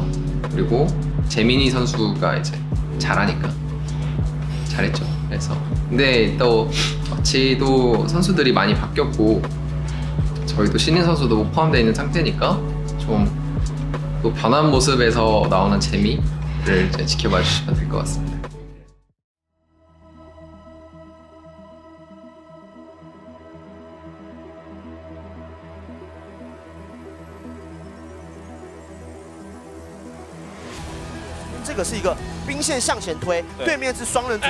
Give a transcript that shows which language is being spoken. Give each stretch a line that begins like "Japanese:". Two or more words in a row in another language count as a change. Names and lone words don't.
Korean: 그리고 재민이 선수가 이제 잘하니까 잘했죠. 그래서 근데 또 마치도 선수들이 많이 바뀌었고 저희도 신인 선수도 포함되어 있는 상태니까 좀 또 변한 모습에서 나오는 재미를 이제 지켜봐 주시면 될 것 같습니다.
Chinese: 这个是一个兵线向前推，对面是双人组，